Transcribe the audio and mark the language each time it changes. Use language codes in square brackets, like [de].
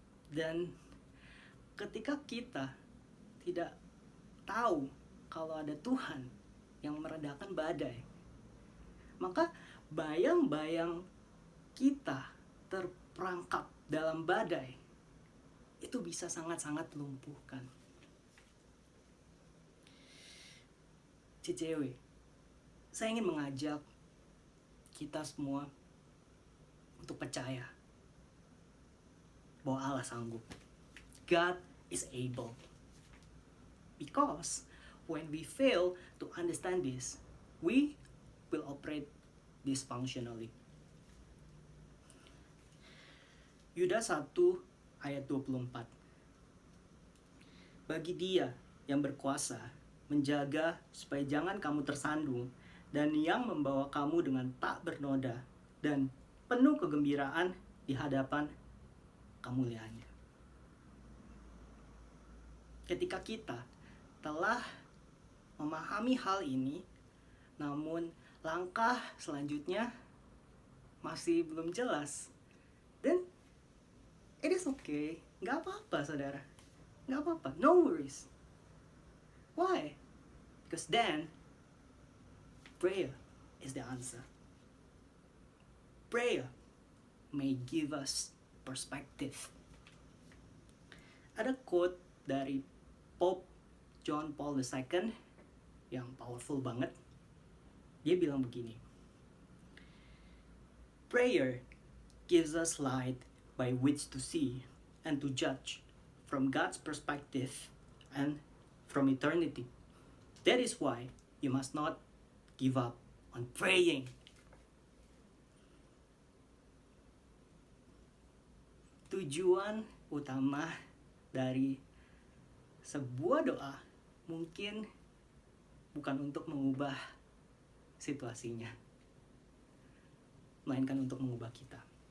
[id] Dan ketika kita tidak tahu kalau ada Tuhan yang meredakan badai, maka bayang-bayang kita terperangkap dalam badai itu bisa sangat-sangat melumpuhkan. cewek, saya ingin mengajak kita semua untuk percaya bahwa Allah sanggup. [en] God is able. Because when we fail to understand this, we will operate dysfunctionally. [id] Yudas 1 ayat 24. Bagi Dia yang berkuasa menjaga supaya jangan kamu tersandung, dan yang membawa kamu dengan tak bernoda dan penuh kegembiraan di hadapan kemuliaannya. Ketika kita telah memahami hal ini, namun langkah selanjutnya masih belum jelas, [en] then it is okay. [id] Gak apa-apa, saudara. Gak apa-apa. [en] No worries. Why? Because then, prayer is the answer. Prayer may give us perspective. [id] Ada quote dari Pope John Paul II yang powerful banget. Dia bilang begini, [en] prayer gives us light by which to see and to judge from God's perspective and from eternity. That is why you must not give up on praying. [id] Tujuan utama dari sebuah doa mungkin bukan untuk mengubah situasinya, melainkan untuk mengubah kita.